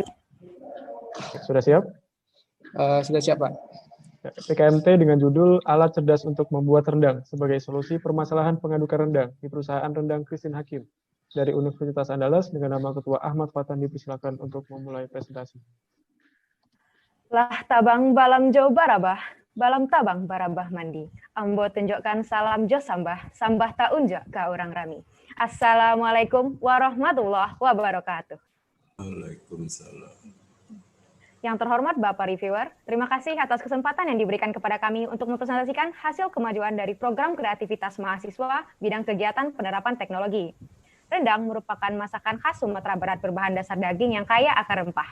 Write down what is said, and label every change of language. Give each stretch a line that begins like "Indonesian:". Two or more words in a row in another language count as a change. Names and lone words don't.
Indonesian: Sudah siap? Sudah siap, Pak. PKMT dengan judul Alat Cerdas untuk Membuat Rendang sebagai solusi permasalahan pengadukan rendang di perusahaan rendang Christine Hakim dari Universitas Andalas dengan nama Ketua Ahmad Fatan dipersilakan untuk memulai presentasi.
Minangkabau: Lah tabang balam jauh barabah, balam tabang barabah mandi. Ambo tunjukkan salam jo sambah tak unjuk ke orang rami.
Arabic: السلام عليكم ورحمة الله وبركاته. وعليكم السلام.
Indonesian: Yang terhormat Bapak Reviewer, terima kasih atas kesempatan yang diberikan kepada kami untuk mempresentasikan hasil kemajuan dari program kreativitas mahasiswa bidang kegiatan penerapan teknologi. Rendang merupakan masakan khas Sumatera Barat berbahan dasar daging yang kaya akan rempah.